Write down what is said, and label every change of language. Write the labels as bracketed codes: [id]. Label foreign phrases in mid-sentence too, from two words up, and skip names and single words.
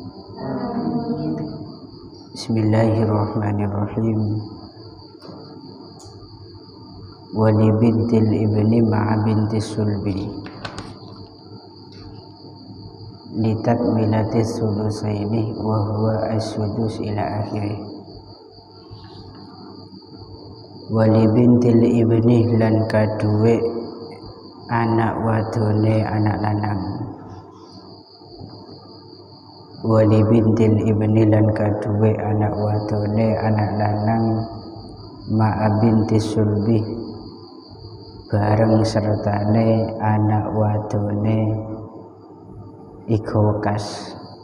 [ar] بسم الله الرحمن الرحيم. ولبنت الابن مع بنت الصلب لتكملة الثلثين وهو السدس إلى آخره. ولبنت الابن [jv] lan kaduwe anak wadone anak lanang. [ar] ولبنت الابن [jv] lan kaduwe anak wadone anak lanang [ar] مع بنت الصلب [jv] bareng sertane anak wadone iku wekas.